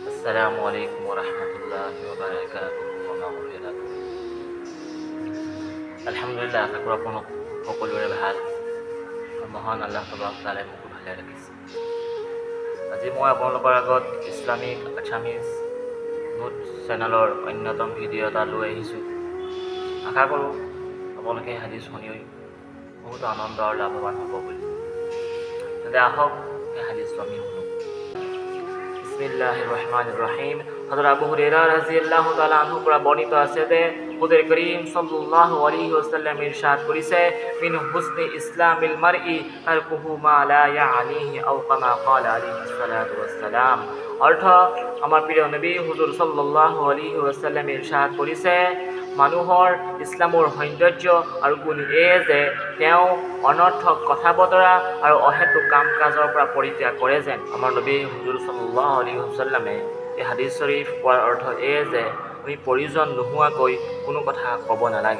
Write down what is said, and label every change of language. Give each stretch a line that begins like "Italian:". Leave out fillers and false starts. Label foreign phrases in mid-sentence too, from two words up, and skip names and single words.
Arabic: السلام عليكم ورحمة الله وبركاته ومغفرته. Alhamdulillah,
Assamese: আশা কৰোঁ সকলোৰে ভাল। মহান আল্লাহ তাআলাই মোক ভালে ৰাখিছে। আজি মই আপোনালোকৰ আগত ইছলামিক আছামিজ নোট চেনেলৰ অন্যতম ভিডিঅ' এটা লৈ আহিছোঁ। আশা কৰোঁ আপোনালোকে হাদিছ শুনি বহুত আনন্দ আৰু লাভৱান হ'ব বুলি। তেন্তে আহক এই হাদিছটো আমি শুনো।
Arabic: بسم الله الرحمن الرحيم. হযরত আবু হুরায়রা رضي الله تعالى عنه
Assamese: পৰা বৰ্ণিত আছে যে হুজুৰ কৰীম
Arabic: صلى الله عليه وسلم
Assamese: ইৰশাদ কৰিছে,
Arabic: من حسن إسلام المرء تركه ما لا يعنيه أو كما قال عليه الصلاة والسلام.
Assamese: অৰ্থ, আমাৰ প্ৰিয় নবী হুজুৰ
Arabic: صلى الله عليه وسلم
Assamese: ইৰশাদ কৰিছে, মানুহৰ ইছলামৰ সৌন্দৰ্য আৰু গুণ এই যে তেওঁ অনৰ্থক কথা বতৰা আৰু অহেতুক কাম কাজৰ পৰা পৰিত্যাগ কৰে যেন। আমাৰ নবী হুজুৰ
Arabic: صلى الله عليه وسلم
Assamese: এই হাদিছ শৰীফ কোৱাৰ অৰ্থ এই যে আমি প্ৰয়োজন নোহোৱাকৈ কোনো কথা ক'ব নালাগে।